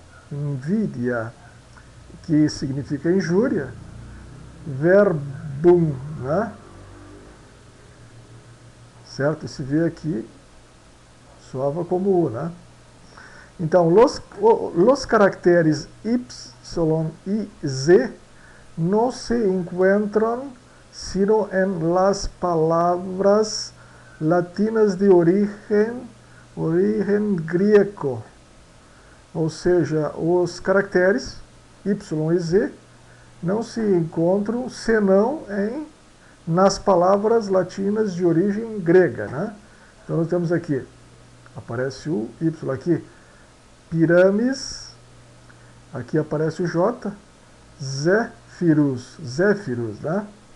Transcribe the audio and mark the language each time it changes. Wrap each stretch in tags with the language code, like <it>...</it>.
<pt>Invidia, que significa injúria, verbum, né? Certo? Esse V aqui soava como U, né?</pt> <es>Então, los caracteres Y y Z no se encuentran sino en las palabras latinas de origen griego.</es> <pt>Ou seja, os caracteres Y e Z não se encontram senão nas palavras latinas de origem grega, né? Então nós temos aqui, aparece o Y aqui, piramis, aqui aparece o J, Zéfiros, né?</pt>